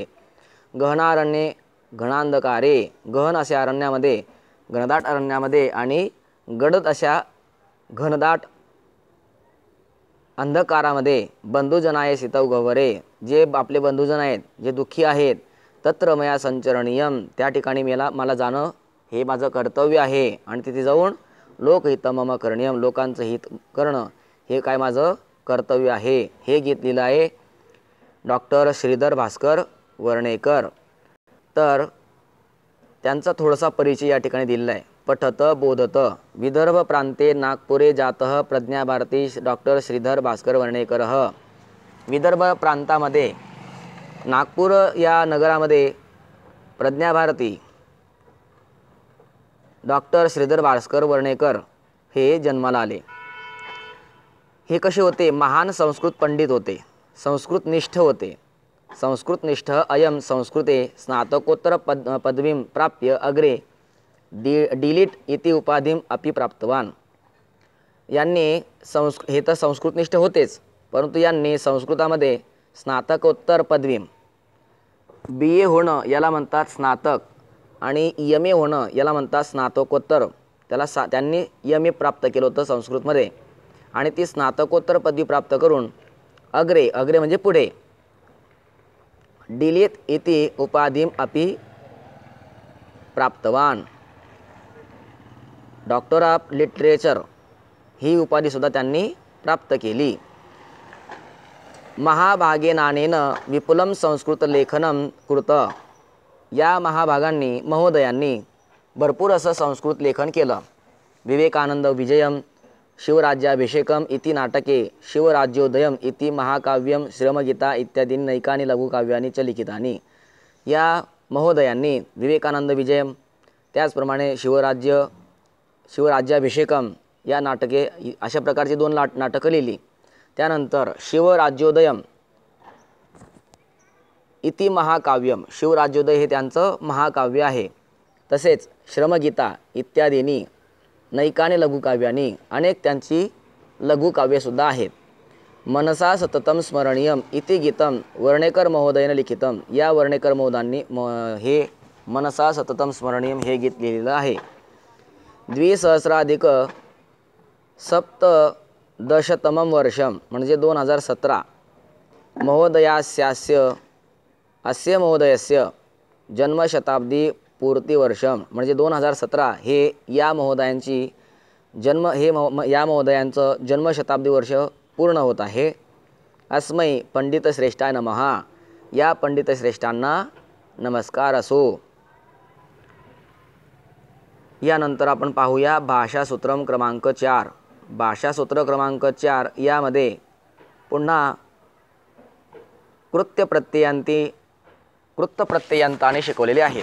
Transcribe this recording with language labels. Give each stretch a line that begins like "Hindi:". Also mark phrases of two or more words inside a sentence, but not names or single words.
Sanskrit: गहनारण्ये घनांधकारे,
Marathi: गहन अशा अरण्यामध्ये, घनदाट अरण्यामध्ये आणि गडद अशा घनदाट अंधकारामध्ये
Sanskrit: बंधुजनाय सितौ गह्वरे,
Marathi: जे आपले बंधुजन आहेत, जे दुःखी आहेत,
Sanskrit: तत्र मया संचरणीयम,
Marathi: त्या ठिकाणी मला जाणं हे माझं कर्तव्य आहे. आणि तिथे जाऊन
Sanskrit: लोकहितं मम करणीयम,
Marathi: लोकांचं हित करणं हे काय माझं कर्तव्य आहे. हे गीत लिहिलं आहे डॉक्टर श्रीधर भास्कर वर्णेकर. तर त्यांचा थोडासा परिचय या ठिकाणी दिलेला आहे.
Sanskrit: पठत बोधत, विदर्भ प्रांते नागपुरे जातः प्रज्ञाभारती डॉक्टर श्रीधर भास्कर वर्णेकर.
Marathi: विदर्भ प्रांतामध्ये नागपूर या नगरामध्ये प्रज्ञाभारती डॉक्टर श्रीधर भास्कर वर्णेकर हे जन्माला आले. हे कसे होते, महान संस्कृत पंडित होते, संस्कृतनिष्ठ होते.
Sanskrit: संस्कृतनिष्ठ अयम संस्कृते स्नातकोत्तर पदवीं प्राप्य अग्रे डिलीट इति उपाधिम अपि प्राप्तवान.
Marathi: यांनी हे तर संस्कृतनिष्ठ होतेच, परंतु यांनी संस्कृतामध्ये स्नातकोत्तर पदवी, BA होणं याला म्हणतात स्नातक आणि MA होणं याला म्हणतात स्नातकोत्तर. त्यांनी MA प्राप्त केलं होतं संस्कृतमध्ये आणि ती स्नातकोत्तर पदवी प्राप्त करून अग्रे म्हणजे पुढे
Sanskrit: डिलीट इति उपाधिम अपि प्राप्तवान,
English: Doctor of Literature
Marathi: ही उपाधीसुद्धा त्यांनी प्राप्त केली.
Sanskrit: महाभागेनानेन विपुलं संस्कृत लेखनं कृत,
Marathi: या महाभागांनी महोदयांनी भरपूर असं संस्कृत लेखन केलं.
Sanskrit: विवेकानंद विजयम, शिवराज्याभिषेकम इति नाटके, शिवराज्योदयम इति महाकाव्यम, श्रमगीता इत्यादी नैकानी लघुकाव्यानी च लिखितानी.
Marathi: या महोदयांनी विवेकानंद विजयम, त्याचप्रमाणे शिवराज्याभिषेकम या नाटके, अशा प्रकारची 2 नाटकं लिहिली. त्यानंतर
Sanskrit: शिवराज्योदयम इति महाकाव्यम,
Marathi: शिवराज्योदय हे त्यांचं महाकाव्य आहे. तसेच श्रमगीता इत्यादींनी नैकाने लघुकाव्यांनी अनेक त्यांची लघुकाव्यसुद्धा आहेत.
Sanskrit: मनसा सततम स्मरणीयम इति गीतम वर्णेकर महोदयाने लिखितम,
Marathi: या वर्णेकर महोदयांनी हे मनसा सततम स्मरणीयम हे गीत लिहिलेलं आहे. 2017 वर्षम म्हणजे 2017
Sanskrit: महोदयास्यास्य अस्य महोदयस्य जन्मशताब्दी पूर्तिवर्षम
Marathi: म्हणजे 2017 हे या महोदयांची या महोदयांचं जन्मशताब्दी वर्ष पूर्ण होत आहे.
Sanskrit: अस्मै पंडितश्रेष्ठाय नमः,
Marathi: या पंडितश्रेष्ठांना नमस्कार असो. यानंतर आपण पाहूया भाषासूत्रम क्रमांक 4. भाषासूत्र क्रमांक 4 यामध्ये पुन्हा कृतप्रत्ययांताने शिकवलेले आहेत.